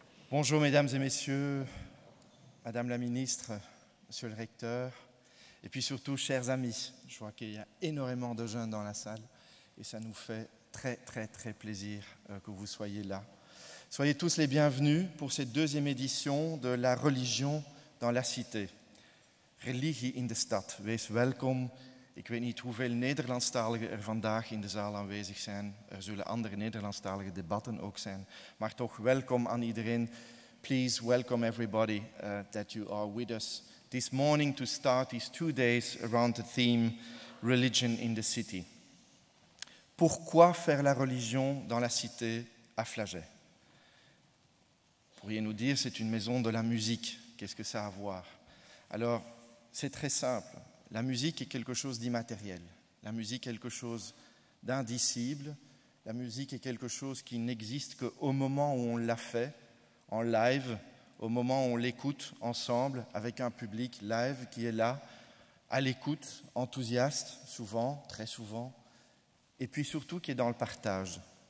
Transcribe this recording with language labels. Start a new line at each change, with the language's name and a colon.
French: Bonjour mesdames et messieurs, madame la ministre, monsieur le recteur, et puis surtout chers amis. Je vois qu'il y a énormément de jeunes dans la salle et ça nous fait très plaisir que vous soyez là. Soyez tous les bienvenus pour cette deuxième édition de la religion dans la cité.
Dutch: Religie in de stad, wees welkom. Ik weet niet hoeveel Nederlandstaligen er vandaag in de zaal aanwezig zijn. Er zullen andere Nederlandstalige debatten ook zijn. Maar toch welkom aan iedereen.
English: Please welcome everybody that you are with us this morning to start these 2 days around the theme Religion in the City.
French: Pourquoi faire la religion dans la cité à Flagey? Pourriez nous dire, c'est une maison de la musique. Qu'est-ce que ça a à voir? Alors, c'est très simple. La musique est quelque chose d'immatériel. La musique est quelque chose d'indicible. La musique est quelque chose qui n'existe qu'au moment où on l'a fait, en live, au moment où on l'écoute ensemble, avec un public live qui est là, à l'écoute, enthousiaste, souvent, très souvent, et puis surtout qui est dans le partage.